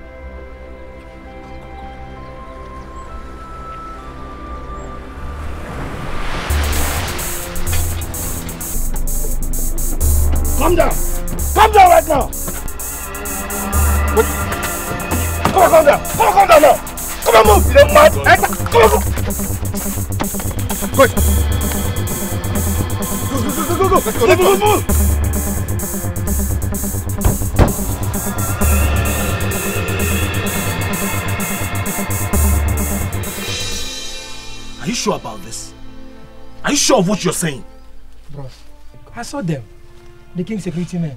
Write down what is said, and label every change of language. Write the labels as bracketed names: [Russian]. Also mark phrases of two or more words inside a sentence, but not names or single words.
[English] Come down! Come down right now! What? Come on, come down! Come down now! Come on, move! You don't mad? Come on, move! Go! Go! Let's go! Move! Are you sure about this? Are you sure of what you're saying? Bros, I saw them. The king's security men.